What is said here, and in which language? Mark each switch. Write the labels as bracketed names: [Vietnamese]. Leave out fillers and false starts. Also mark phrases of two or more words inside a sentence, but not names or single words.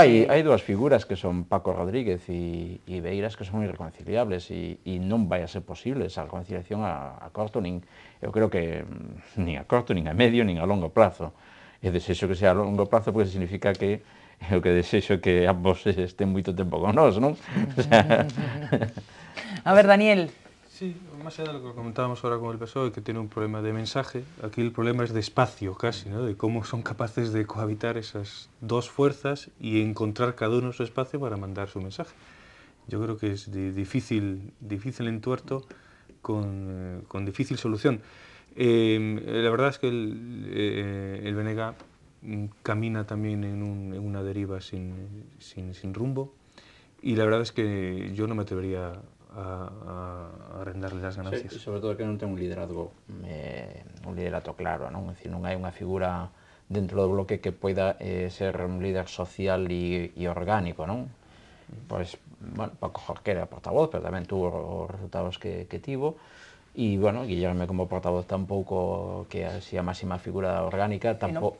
[Galician] hai dúas figuras que son Paco Rodríguez e Beiras que son irreconciliables e non vai a ser posible esa reconciliación a corto, eu creo que nin a corto, nin a medio, nin a longo plazo. E desexo que sea a longo plazo porque significa que o que desexo que ambos estén moito tempo con nós, non? [Spanish] A ver, Daniel. Sí, más allá de lo que comentábamos ahora con el PSOE, que tiene un problema de mensaje, aquí el problema es de espacio casi, ¿no? De cómo son capaces de cohabitar esas dos fuerzas y encontrar cada uno su espacio para mandar su mensaje. Yo creo que es difícil entuerto con difícil solución. La verdad es que el BNG camina también en una deriva sin rumbo y la verdad es que yo no me atrevería a rendarle las ganancias. [Galician] Sí, sobre todo que non ten un liderazgo claro, non? É dicir, non hai unha figura dentro do Bloque que poida ser un líder social e orgánico, non? Pois, bueno, Paco Jorquera é portavoz, pero tamén tuvo os resultados que tivo, e, bueno, Guillerme como portavoz tampouco que así a máxima figura orgánica, tampouco...